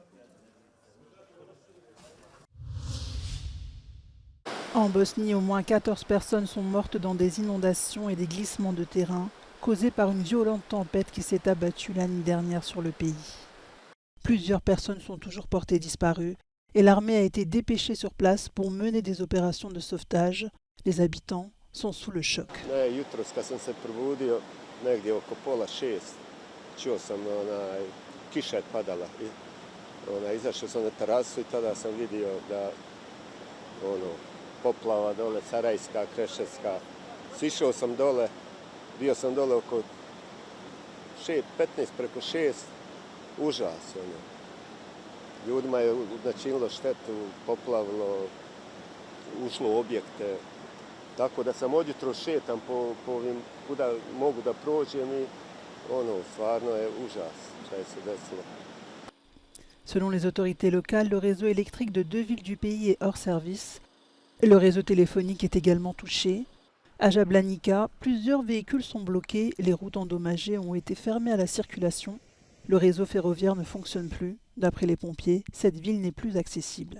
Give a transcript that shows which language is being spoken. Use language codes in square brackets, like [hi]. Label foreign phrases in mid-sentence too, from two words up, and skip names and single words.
[fr] En Bosnie, au moins 14 personnes sont mortes dans des inondations et des glissements de terrain causés par une violente tempête qui s'est abattue la nuit dernière sur le pays. Plusieurs personnes sont toujours portées disparues et l'armée a été dépêchée sur place pour mener des opérations de sauvetage. Les habitants sont sous le choc. [bs] Poplava dole, Sarajska, Kreševska. Sišao sam dole, bio sam dole oko 15 preko 6, užas. Ljudima je načinilo štetu, poplavilo, ušlo u objekte. Tako da sam odjutro šetam po ovim kuda mogu da prođem i stvarno je užas šta je se desilo. [fr] Selon les autorités locales, le réseau électrique de 2 villes du pays est hors service. Le réseau téléphonique est également touché. À Jablanica, plusieurs véhicules sont bloqués, les routes endommagées ont été fermées à la circulation. Le réseau ferroviaire ne fonctionne plus. D'après les pompiers, cette ville n'est plus accessible.